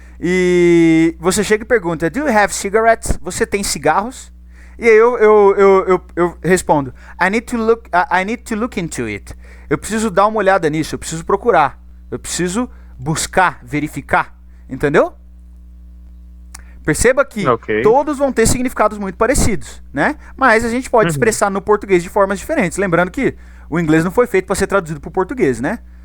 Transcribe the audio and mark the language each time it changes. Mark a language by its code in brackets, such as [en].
[pt] E você chega e pergunta, [en] do you have cigarettes? [pt] Você tem cigarros? E aí eu respondo, [en] I need to look into it. [pt] Eu preciso dar uma olhada nisso, eu preciso procurar. Eu preciso buscar, verificar. Entendeu? Perceba que Ok. todos vão ter significados muito parecidos, né? Mas a gente pode expressar no português de formas diferentes. Lembrando que o inglês não foi feito para ser traduzido para o português, né?